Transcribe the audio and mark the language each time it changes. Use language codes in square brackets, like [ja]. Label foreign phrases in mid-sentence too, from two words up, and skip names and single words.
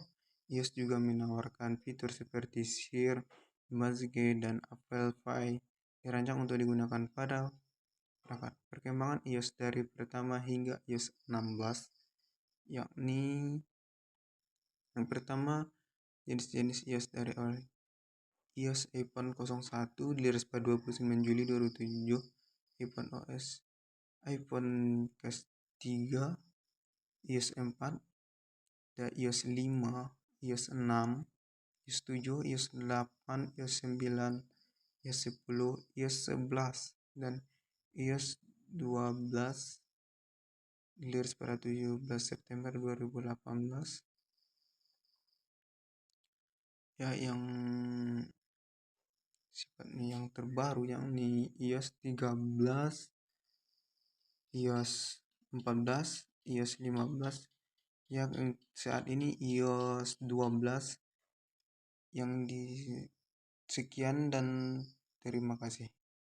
[id] iOS juga menawarkan fitur seperti Share, Image, dan Apple Pie dirancang untuk digunakan pada perangkat. Perkembangan iOS dari pertama hingga iOS 16, yakni yang pertama jenis-jenis iOS dari awal. iOS iPhone 01 dirilis pada 29 Juli 2007, iPhone OS, iPhone OS 3, iOS 4, dan iOS 5, iOS 6, iOS 7, iOS 8, iOS 9, iOS 10, iOS 11, dan iOS 12 dirilis pada 17 September 2018. Ya, yang sifatnya yang terbaru yakni iOS 13, iOS 14, iOS 15, yang saat ini iOS 12 yang di sekian dan terima kasih.